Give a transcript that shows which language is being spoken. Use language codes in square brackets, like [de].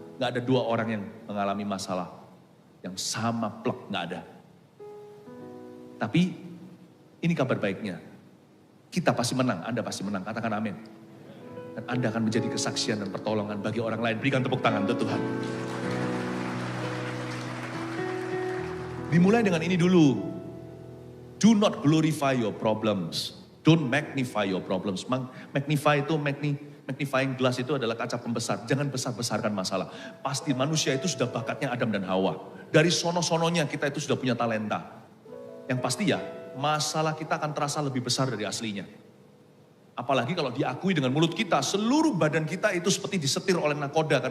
[id] Enggak ada dua orang yang mengalami masalah yang sama plek, enggak ada. Tapi ini kabar baiknya. Kita pasti menang, Anda pasti menang. Katakan amin. Dan Anda akan menjadi kesaksian dan pertolongan bagi orang lain. Berikan tepuk tangan untuk Tuhan. Dimulai dengan ini dulu. [en] Do not glorify your problems. Don't magnify your problems. [id] Magnify itu, magnifying glass itu adalah kaca pembesar. Jangan besar-besarkan masalah. Pasti manusia itu sudah bakatnya Adam dan Hawa. Dari sono-sononya kita itu sudah punya talenta. Yang pasti ya, masalah kita akan terasa lebih besar dari aslinya. Apalagi kalau diakui dengan mulut kita, seluruh badan kita itu seperti disetir oleh nakoda.